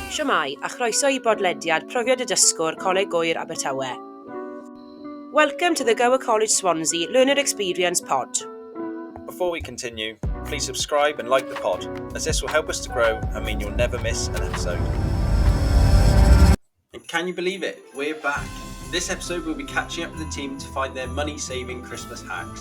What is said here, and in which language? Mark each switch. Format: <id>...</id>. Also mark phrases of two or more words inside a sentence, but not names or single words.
<cy>Shwmai a chroeso I bodlediad Profiad y Dysgwr Coleg Gŵyr Abertawe.</cy> <en>Welcome to the Gower College Swansea Learner Experience Pod. Before we continue, please subscribe and like the pod, as this will help us to grow and mean you'll never miss an episode. And can you believe it? We're back. This episode we'll be catching up with the team to find their money-saving Christmas hacks.</en>